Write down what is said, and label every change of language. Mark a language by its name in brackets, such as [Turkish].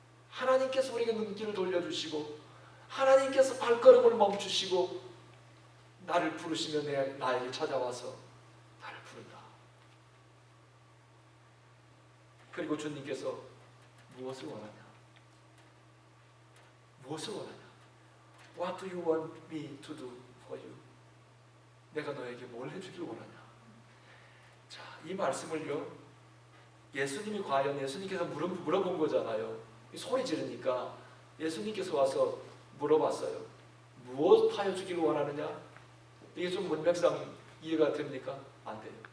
[Korean] 하나님께서 우리에게 눈길을 돌려주시고, 하나님께서 발걸음을 멈추시고 나를 부르시며 나에게 찾아와서 나를 부른다. 그리고 주님께서 무엇을 원하냐? [English] What do you want me to do for you? [Korean] 내가 너에게 뭘 해주길 원하냐? 자, 이 말씀을요, 예수님께서 물어본 거잖아요. 소리 지르니까 예수님께서 와서 물어봤어요. 무엇 하여 주기를 원하느냐? 이게 좀 문맥상 이해가 됩니까? 안 돼요.